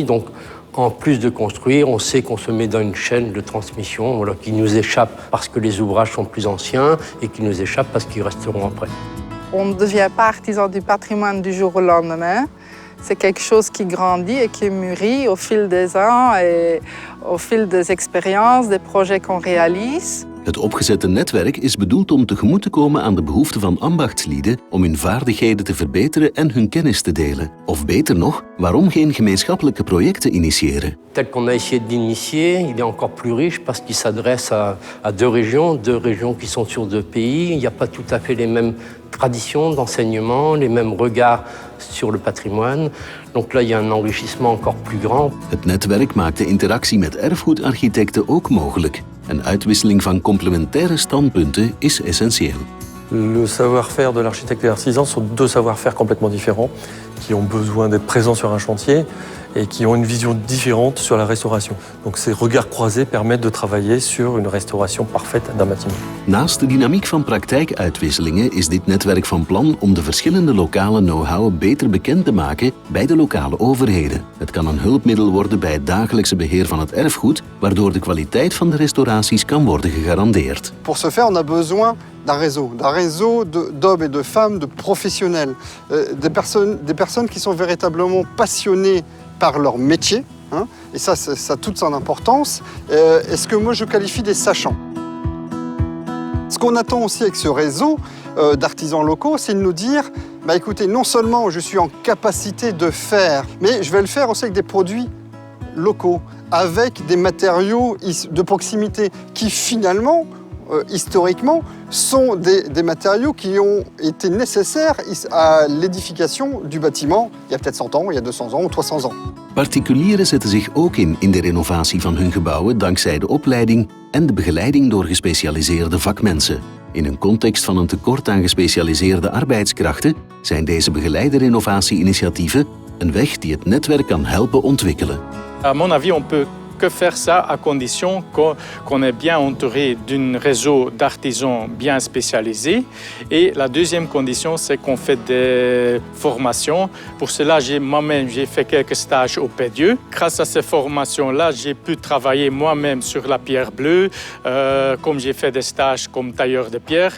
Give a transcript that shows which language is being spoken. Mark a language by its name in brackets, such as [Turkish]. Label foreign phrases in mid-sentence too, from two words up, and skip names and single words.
[French] Donc, en plus de construire, on sait qu'on se met dans une chaîne de transmission qui nous échappe parce que les ouvrages sont plus anciens et qui nous échappe parce qu'ils resteront après. On ne devient pas artisan du patrimoine du jour au lendemain. C'est quelque chose qui grandit et qui mûrit au fil des ans et au fil des expériences, des projets qu'on réalise. [Dutch] Het opgezette netwerk is bedoeld om tegemoet te komen aan de behoeften van ambachtslieden om hun vaardigheden te verbeteren en hun kennis te delen. Of beter nog, waarom geen gemeenschappelijke projecten initiëren? [French] Tel qu'on a essayé d'initier, il est encore plus riche parce qu'il s'adresse à deux régions qui sont sur deux pays. Il n'y a pas tout à fait les mêmes traditions d'enseignement, les mêmes regards sur le patrimoine. Donc là, il y a un enrichissement encore plus grand. [Dutch] Het netwerk maakt de interactie met erfgoedarchitecten ook mogelijk. Een uitwisseling van complementaire standpunten is essentieel. [French] Le savoir-faire de l'architecte et l'artisan sont deux savoir-faire complètement différents, qui ont besoin d'être présents sur un chantier et qui ont une vision différente sur la restauration. Donc ces regards croisés permettent de travailler sur une restauration parfaite d'un bâtiment. [Dutch] Naast de dynamiek van praktijkuitwisselingen is dit netwerk van plan om de verschillende lokale know-how beter bekend te maken bij de lokale overheden. Het kan een hulpmiddel worden bij het dagelijkse beheer van het erfgoed, waardoor de kwaliteit van de restauraties kan worden gegarandeerd. [French] Pour ce faire, on a besoin d'un réseau d'hommes et de femmes, de professionnels, des personnes qui sont véritablement passionnées par leur métier, hein, et ça a toute son importance, et ce que moi je qualifie des sachants. Ce qu'on attend aussi avec ce réseau d'artisans locaux, c'est de nous dire, bah écoutez, non seulement je suis en capacité de faire, mais je vais le faire aussi avec des produits locaux, avec des matériaux de proximité qui finalement, historiquement, sont des matériaux qui ont été nécessaires à l'édification du bâtiment il y a peut-être 100 ans, il y a 200 ans ou 300 ans. [Dutch] Particulieren zetten zich ook in de renovatie van hun gebouwen dankzij de opleiding en de begeleiding door gespecialiseerde vakmensen. In een context van een tekort aan gespecialiseerde arbeidskrachten zijn deze begeleide renovatie-initiatieven een weg die het netwerk kan helpen ontwikkelen. [French] À mon avis, on peut que faire ça à condition qu'on est bien entouré d'un réseau d'artisans bien spécialisés. Et la deuxième condition, c'est qu'on fait des formations. Pour cela, moi-même, j'ai fait quelques stages au Pédieu. Grâce à ces formations-là, j'ai pu travailler moi-même sur la pierre bleue, comme j'ai fait des stages comme tailleur de pierre.